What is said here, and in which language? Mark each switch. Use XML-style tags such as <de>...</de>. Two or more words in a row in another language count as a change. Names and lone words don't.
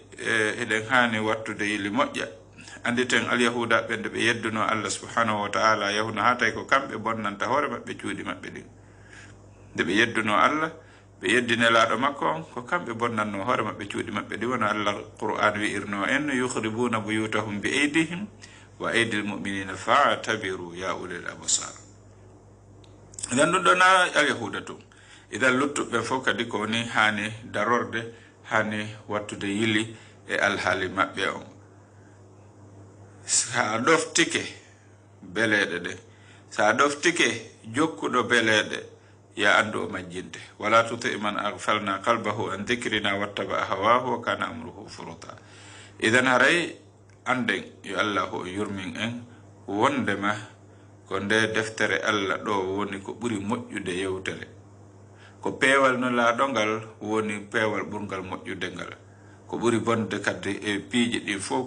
<ff>eɗen hani wattude yili moƴƴa anditen alyahuda ɓe nde ɓe yedduno Allah</ff> <ar>سبحانه وتعالى</ar> <ff>yahuna ha tawi ko kamɓe bonnanta hoore maɓɓe cuuɗi maɓɓe ɗin nde ɓe yedduno Allah ɓe yeddinelaɗo makko on ko kamɓe bonnanno hoore maɓɓe cuuɗi maɓɓe ɗi wona Allah Qur'an wi'irno en</ff> <ar>يخربون بيوتهم بأيديهم وأيدي المؤمنين فاعتبروا يا أولي الأبصار</ar> <ff>idan ɗum ɗo na alyahuda tum idan luttuɓe fof kadi ko woni hani darorde hani wattude yili e alhaali maɓɓe on sa ɗoftike beleɗe ɗe sa ɗoftike jokkuɗo beleɗe ya andu o majjinte wala tuti man</ff> <ar>أغفلنا قلبه عن ذكرنا واتبع هواه وكان أمره فرطا</ar> <ff>idan haray anden yo Allah o yurmin en wondema ko nde deftere Allah ɗo woni ko ɓuri moƴƴude yewtere ko peewal no laaɗongal woni peewal ɓurgal moƴƴude ngal ko ɓuri bonde kadi e piiji ɗin fof</ff>